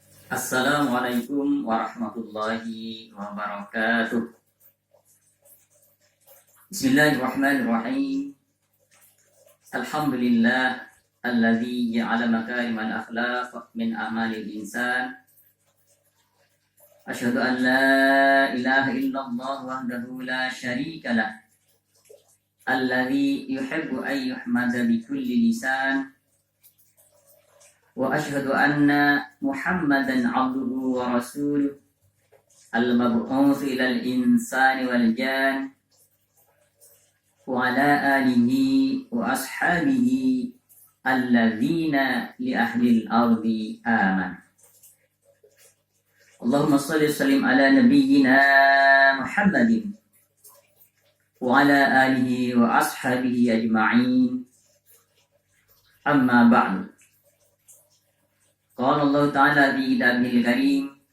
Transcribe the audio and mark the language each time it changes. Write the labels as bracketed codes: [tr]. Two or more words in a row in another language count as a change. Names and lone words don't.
[ar] السلام عليكم ورحمة الله وبركاته. بسم الله الرحمن الرحيم. الحمد لله الذي جعل مكارم الأخلاق من أعمال الإنسان. أشهد أن لا إله إلا الله وحده لا شريك له. الذي يحب أن يحمد بكل لسان. وأشهد أن محمدا عبده ورسوله المبعوث إلى الإنس والجان وعلى آله وأصحابه الذين لأهل الأرض أمان. اللهم صل وسلم على نبينا محمد وعلى آله وأصحابه أجمعين. أما بعد. قال الله تعالى في كتابه الكريم.